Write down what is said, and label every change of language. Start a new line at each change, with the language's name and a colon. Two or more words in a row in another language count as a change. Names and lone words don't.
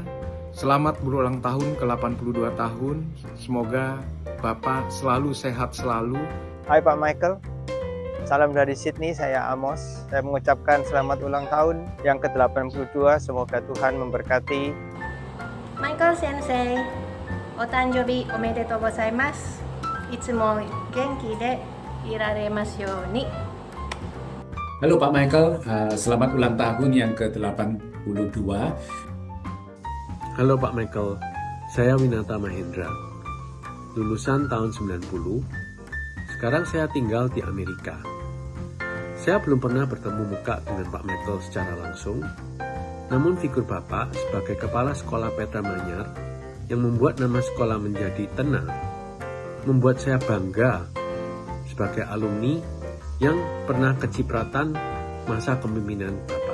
Indonesian: Selamat berulang tahun ke-82 tahun. Semoga Bapak selalu sehat selalu. Hai Pak Michael, salam dari Sydney, saya Amos. Saya mengucapkan selamat ulang tahun yang ke-82, semoga Tuhan memberkati.
Japanese: Michael 先生、お誕生日おめでとうございます. いつもお元気でいられますように.
Indonesian: Halo Pak Michael, selamat ulang tahun yang ke-82. Halo Pak Michael, saya Winata Mahendra, lulusan tahun 90. Sekarang saya tinggal di Amerika. Saya belum pernah bertemu muka dengan Pak Michael secara langsung, namun figur Bapak sebagai Kepala Sekolah Petra Manyar yang membuat nama sekolah menjadi tenang, membuat saya bangga sebagai alumni yang pernah kecipratan masa kepemimpinan Bapak.